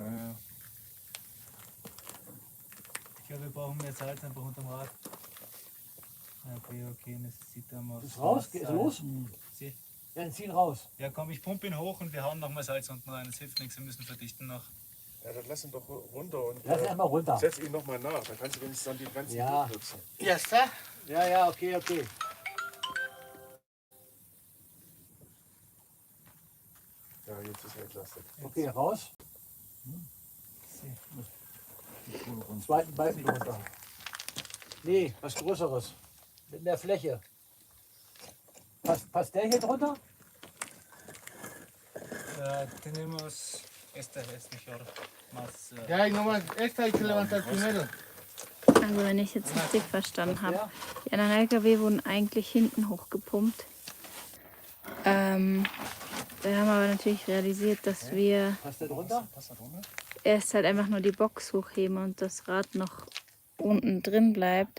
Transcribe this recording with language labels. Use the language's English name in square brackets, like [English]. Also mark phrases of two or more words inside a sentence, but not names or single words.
[German] Ich glaube, wir brauchen mehr Salz einfach unterm Rad. [Spanish] Okay, necesitamos. [German] Ist raus? Ist los? [Spanish] Sí. [German] Ja, dann ziehen raus. Ja, komm, ich pumpe ihn hoch und wir hauen nochmal Salz unten rein. Das hilft nichts, wir müssen verdichten noch. Ja, dann lass ihn doch runter und Lass ihn einmal runter. setz ihn nochmal nach. Dann kannst du wenigstens dann die ganzen Ja. nutzen. [Spanish] Ya está. [German] Ja, okay. Ja, jetzt ist er entlastet. Okay, raus. [Spanish] Sí. [German] Zweiten Balken runter. Nee, was Größeres. Mit mehr Fläche. Passt der hier drunter? [Spanish] Tenemos. Este es mejor. Más. Ya hay nomás. Esta hay que levantar primero. [German] Also wenn ich jetzt richtig verstanden habe, die anderen LKW wurden eigentlich hinten hochgepumpt. Wir haben aber natürlich realisiert, dass wir Passt der drunter? erst halt einfach nur die Box hochheben und das Rad noch unten drin bleibt.